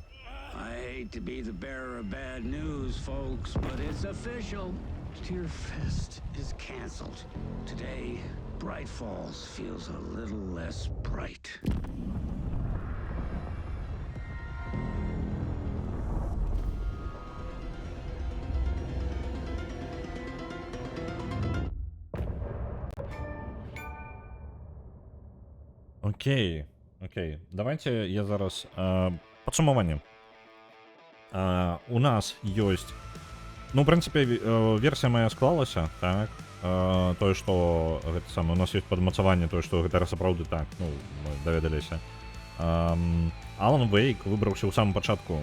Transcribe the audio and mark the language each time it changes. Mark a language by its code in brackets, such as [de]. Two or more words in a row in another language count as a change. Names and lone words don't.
[en] I hate to be the bearer of bad news, folks, but it's official. Tear Fest is canceled. Today, Bright Falls feels a little less bright. Окей. Окей. [be] Давайте я зараз... Падсумаванне. У нас ёсць... Ну, в прынцыпе, версія моя склалася, так? Тое, што гэта самае, у нас ёсць падмацаванне, тое, што гэта сапраўды так, ну, мы даведаліся. Алан Вейк выбраўся ў самым пачатку.